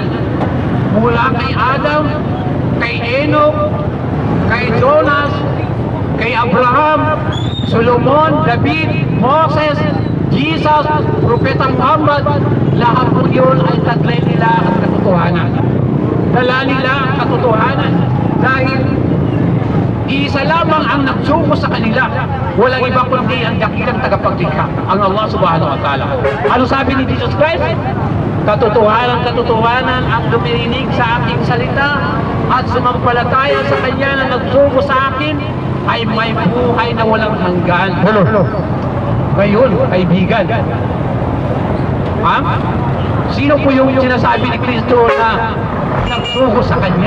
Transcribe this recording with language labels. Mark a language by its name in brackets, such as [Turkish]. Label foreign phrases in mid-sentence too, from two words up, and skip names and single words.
[Filipino] Mula kay Adam, kay Enoch, kay Jonas, kay Abraham, Solomon, David, Moses, Jesus, Propeta Muhammad, lahat po yun ay taglay nila ang katotohanan. Dala nila ang katotohanan dahil isa lamang ang nagsugo sa kanila. Walang iba kundi ang dakilang tagapaglikha, ang Allah [Arabic] سبحانه وتعالى. [Filipino] Ano sabi ni Jesus Christ? Katotohanan ang dumirinig sa aking salita at sumampalataya sa Kanya na nagsugo sa akin ay may buhay na walang hanggan. Ngayon, kaibigan, sino po yung sinasabi ni Kristo na nagsugo sa Kanya?